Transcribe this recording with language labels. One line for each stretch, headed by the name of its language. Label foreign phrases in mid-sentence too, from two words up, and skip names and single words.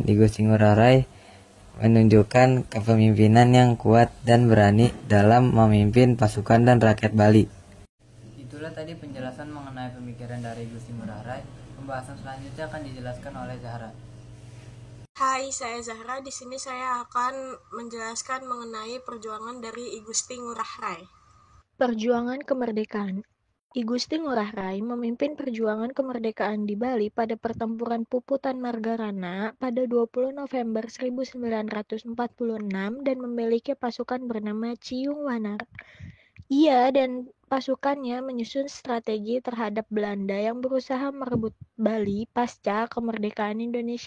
Indonesian: I Gusti Ngurah Rai menunjukkan kepemimpinan yang kuat dan berani dalam memimpin pasukan dan rakyat Bali. Itulah tadi penjelasan mengenai pemikiran dari I Gusti Ngurah Rai. Pembahasan selanjutnya akan dijelaskan oleh Zahra. Hai, saya Zahra. Di sini saya akan menjelaskan mengenai perjuangan dari I Gusti Ngurah Rai. Perjuangan kemerdekaan. I Gusti Ngurah Rai memimpin perjuangan kemerdekaan di Bali pada pertempuran Puputan Margarana pada 20 November 1946 dan memiliki pasukan bernama Ciyung Wanar. Ia dan pasukannya menyusun strategi terhadap Belanda yang berusaha merebut Bali pasca kemerdekaan Indonesia.